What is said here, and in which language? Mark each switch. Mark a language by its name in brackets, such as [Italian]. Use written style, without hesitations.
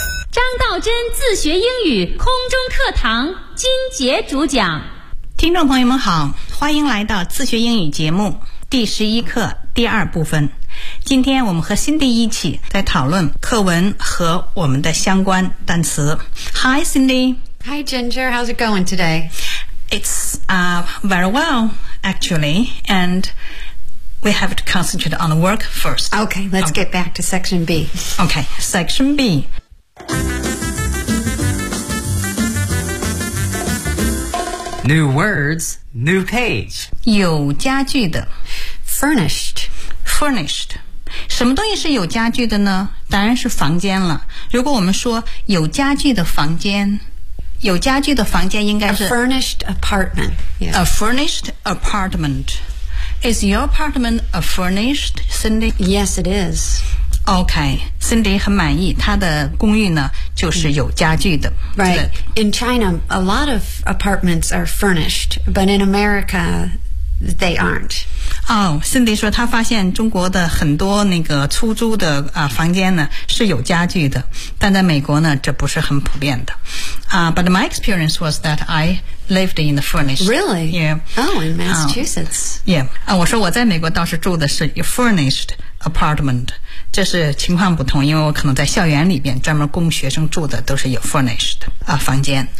[Chinese] 张道真自学英语空中课堂金杰主讲。听众朋友们好，欢迎来到自学英语节目第11课第二部分。今天我们和Cindy一起在讨论课文和我们的相关单词。 [English] Hi Cindy. Hi Ginger, how's it going today? It's very well actually, and we have to concentrate on the work first. Okay, let's get back to section B. Okay, section B. New words, new page. [Chinese] 有家具的 [English] Furnished. Furnished. [Chinese] 什么东西是有家具的呢？当然是房间了。如果我们说有家具的房间，有家具的房间应该是 [English] A furnished apartment.、Yes. A furnished apartment. Is your apartment a furnished, Cindy? Yes, it is. [Chinese] Okay, Cindy 很满意，她的公寓呢就是有家具的。 [English] Right, in China, a lot of apartments are furnished, but in America, they aren't. [Chinese] Oh, Cindy 说她发现中国的很多那个出租的、房间呢是有家具的，但在美国呢这不是很普遍的。 [English] But my experience was that I lived in the furnished. Really? Yeah. Oh, in Massachusetts. [Chinese] Yeah, 我说我在美国倒是住的是 [English] furnished apartment. [Chinese] 这是情况不同，因为我可能在校园里边专门供学生住的都是有 furnished、房间。